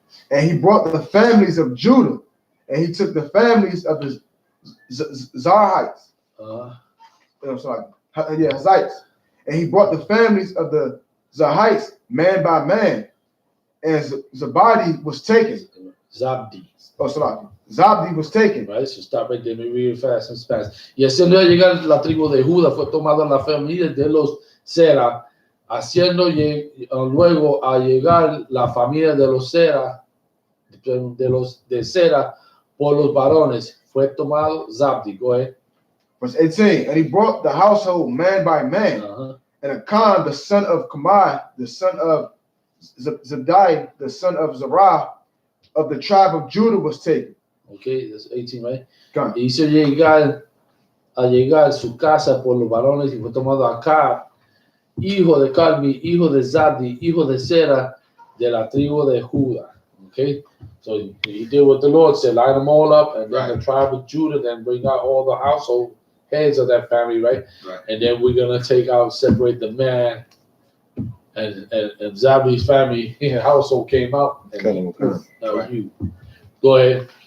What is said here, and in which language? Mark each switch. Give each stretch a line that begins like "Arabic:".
English: And he brought the families of Judah, and he took the families of the Zarhites. Hazites. And he brought the families of the Zarhites man by man, and Zabadi was taken. Zabdi. Zabdi was taken. Right, so stop right there. Let me read it fast in Spanish.
Spanish: Y haciendo llegar la tribu de Judá fue tomada la familia de los SERA, haciendo luego a llegar la familia de los SERA, de SERA por los varones, fue tomado Zabdi.
English: Go ahead. Verse 18. And he brought the household man by man, and Achan, the son of Kamai, the son of Zabdi, the son of Zerah, of the tribe of Judah was taken. Okay, that's 18, right? Come.
Spanish: Hizo llegar su casa por los varones y fue tomado Acá, hijo de Carmi, hijo de Zabdi, hijo de Sera, de la tribu de Judá.
English: Okay, so he did what the Lord said, line them all up, and then the tribe of Judah, then bring out all the household heads of that family, right? And then we're gonna separate the man, and Zabdi's family household came out. And you. Go ahead.